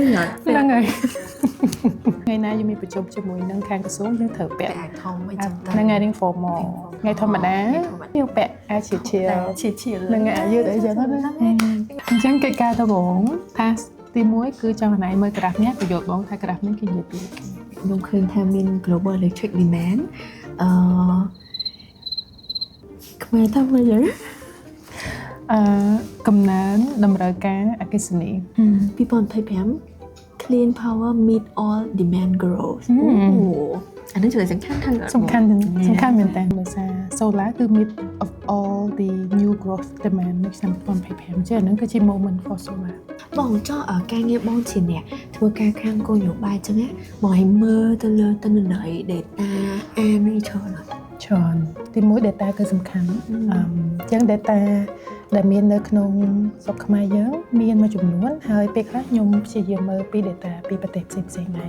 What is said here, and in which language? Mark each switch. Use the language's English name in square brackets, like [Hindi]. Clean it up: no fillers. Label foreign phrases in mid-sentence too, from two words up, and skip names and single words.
[Khmer] ហ្នឹងហើយថ្ងៃណាយើងមានប្រជុំជាមួយនឹងខាងក្រសួងយើងត្រូវពាក់ អាធំអីចឹងទៅ ហ្នឹងហើយនឹង formal ថ្ងៃធម្មតាយើងពាក់អាឈៀលឈៀលហ្នឹងហើយយឺតអីចឹងណាអញ្ចឹងកិច្ចការដំបូងថាទី1គឺចង់ណៃមើលក្រាហ្វនេះប្រយោជន៍បងថាក្រាហ្វនេះគេនិយាយពី ខ្ញុំឃើញថាមាន [English] global electric demand [Khmer] ខ្មែរថាម៉េចហ្នឹង កំណើនតម្រូវការអគ្គិសនី [English] 2025 clean power meet all demand growth [Khmer] អានេះជួយសំខាន់មែនតើ ដោយសារ solar គឺ [English] meet of all the new growth demand [Khmer] នៅឆ្នាំ2025ចឹងហ្នឹងគឺជា [English] moment for solar [Khmer] បងចង់ការងារបងជាអ្នកធ្វើការខាងគោលនយោបាយចឹងណាបងឲ្យមើលទៅលើទិន្នន័យ data អាននេះ ច្រើនទី1 data គឺសំខាន់ចឹង data ដែលមាននៅក្នុងស្រុកខ្មែរយើងមានមួយចំនួនហើយពេលខ្លះខ្ញុំព្យាយាមមើលពី data ពីប្រទេសផ្សេងៗដែរ